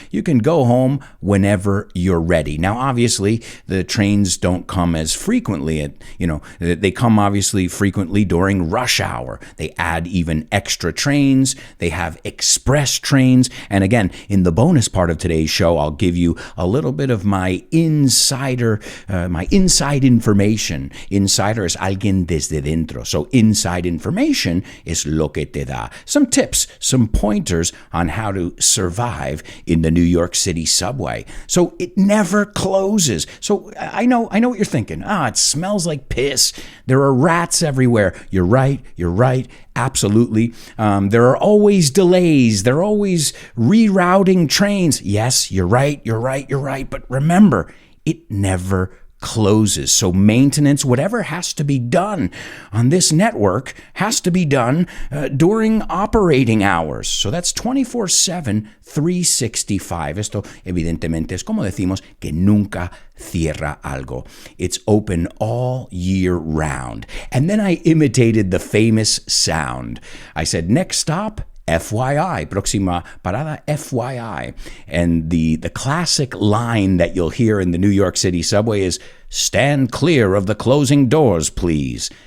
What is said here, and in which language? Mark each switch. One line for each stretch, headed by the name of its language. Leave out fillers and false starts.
English: You can go home whenever you're ready. Now, obviously, the trains don't come as frequently. They come obviously frequently during rush hour. They add even extra trains. They have express trains. And again, in the bonus part of today's show, I'll give you a little bit of my inside information.
Spanish: Insider es alguien desde dentro.
English: So inside information is
Spanish: lo que te da.
English: Some tips, some pointers on how to survive in the New York City subway. So it never closes. So I know what you're thinking. It smells like piss. There are rats everywhere. You're right. Absolutely. There are always delays. There are always rerouting trains. Yes, you're right. But remember, it never closes. So maintenance, whatever has to be done on this network has to be done during operating hours. So that's 24/7, 365.
Spanish: Esto evidentemente es como decimos que nunca cierra algo.
English: It's open all year round. And then I imitated the famous sound. I said, next stop, FYI,
Spanish: próxima parada,
English: FYI. And the classic line that you'll hear in the New York City subway is, stand clear of the closing doors, please.